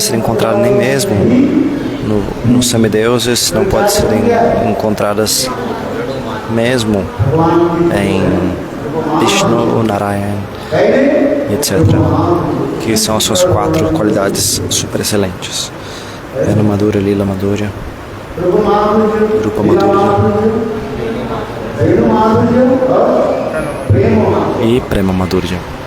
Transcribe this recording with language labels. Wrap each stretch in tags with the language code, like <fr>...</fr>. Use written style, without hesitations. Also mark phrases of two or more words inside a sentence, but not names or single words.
<pt>ser encontradas nem mesmo nos semideuses, não podem ser encontradas mesmo em Vishnu, Narayana, etc. Que são as suas 4 qualidades super excelentes.</pt> <sa>Vena Madhurya, Lila Madhurya, Rupa Madhurya e Prema Madhurya.</sa>